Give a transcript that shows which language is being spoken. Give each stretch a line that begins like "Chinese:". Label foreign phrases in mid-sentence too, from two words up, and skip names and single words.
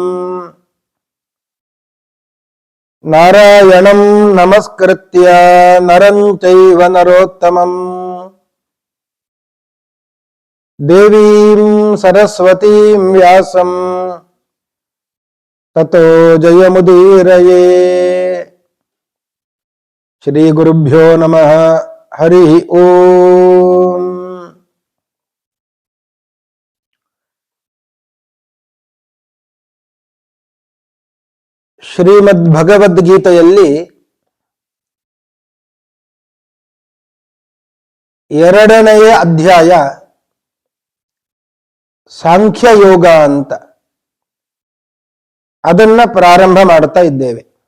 Sanskrit: नारायणं नमस्कृत्य नरं चैव नरोत्तमं देवीं सरस्वतीं व्यासं ततो जयमुदीरये. श्री गुरुभ्यो नमः. हरि ॐ.
Kannada: ಶ್ರೀಮದ್ ಭಗವದ್ಗೀತೆಯಲ್ಲಿ 2ನೇ ಅಧ್ಯಾಯ ಸಾಂಖ್ಯಯೋಗ ಅಂತ ಅದನ್ನ ಪ್ರಾರಂಭ ಮಾಡ್ತಾ ಇದ್ದೇವೆ.